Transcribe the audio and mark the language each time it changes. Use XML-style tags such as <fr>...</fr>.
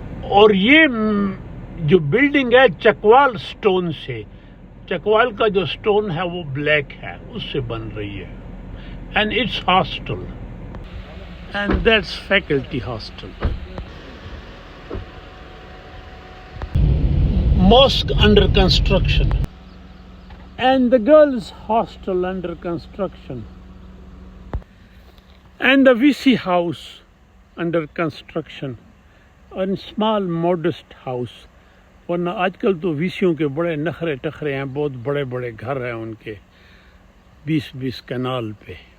<ur>اور یہ جو بلڈنگ ہے چکوال سٹون سے, چکوال کا جو سٹون ہے وہ بلیک ہے, اس سے بن رہی ہے.</ur> <en>And it's hostel, and that's faculty hostel. mosque under construction, and the girls' hostel under construction, and the VC house under construction, and small modest house.</en> <ur>ورنہ آج کل تو ویسیوں کے بڑے نخرے ٹخرے ہیں، بہت بڑے بڑے گھر ہیں ان کے 20 کنال پہ.</ur>